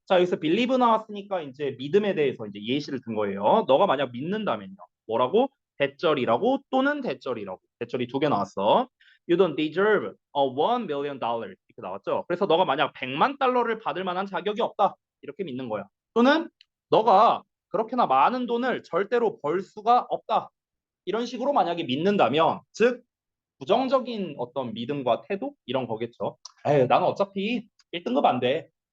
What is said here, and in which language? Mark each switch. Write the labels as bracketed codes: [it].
[ko] 자, 여기서 believe 나왔으니까 이제 믿음에 대해서 이제 예시를 든 거예요. 너가 만약 믿는다면요. 뭐라고? 대절이라고 또는 대절이라고. 대절이 두 개 나왔어. [en] You don't deserve a $1 million [ko] 이렇게 나왔죠. 그래서 너가 만약 100만 달러를 받을 만한 자격이 없다 이렇게 믿는 거야. 또는 너가 그렇게나 많은 돈을 절대로 벌 수가 없다 이런 식으로 만약에 믿는다면 즉 부정적인 어떤 믿음과 태도 이런 거겠죠. 에이, 나는 어차피 1등급 안 돼.